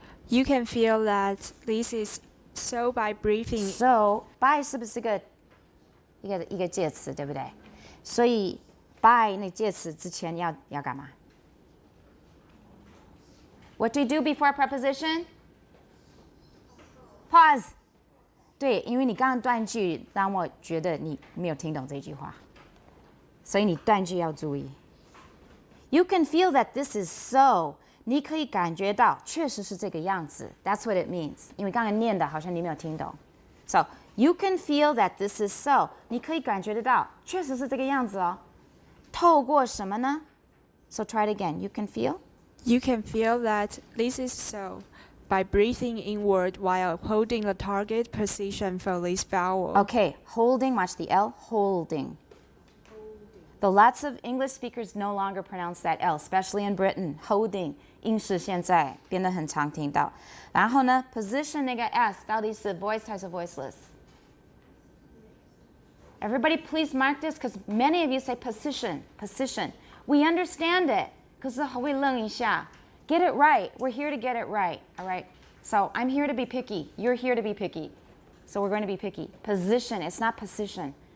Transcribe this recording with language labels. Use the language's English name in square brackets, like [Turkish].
[English] You can feel that this is so by breathing. So, [Chinese] by 是不是一个介词，对不对？所以 by 那介词之前要干嘛？ [English] What do you do before a preposition? Pause. [Chinese] 对，因为你刚刚断句让我觉得你没有听懂这句话，所以你断句要注意。 [English] You can feel that this is so. [Chinese] 你可以感觉到确实是这个样子。 [English] That's what it means. [Chinese] 因为刚才念的好像你没有听懂。 [English] So you can feel that this is so. [Chinese] 你可以感觉得到，确实是这个样子哦。透过什么呢？ [English] So try it again. You can feel. You can feel that this is so by breathing inward while holding the target position for this vowel. Okay, holding. Watch the L. Holding. Though lots of English speakers no longer pronounce that L, especially in Britain. Holding. [Chinese] 英式现在变得很常听到。然后呢 position 那个 S 到底是 voice 还是 voiceless? [English] Everybody please mark this because many of you say position. We understand it. [Chinese] 可是会愣一下。 [English] Get it right. We're here to get it right. All right? So I'm here to be picky. You're here to be picky. So we're going to be picky. Position. It's not position.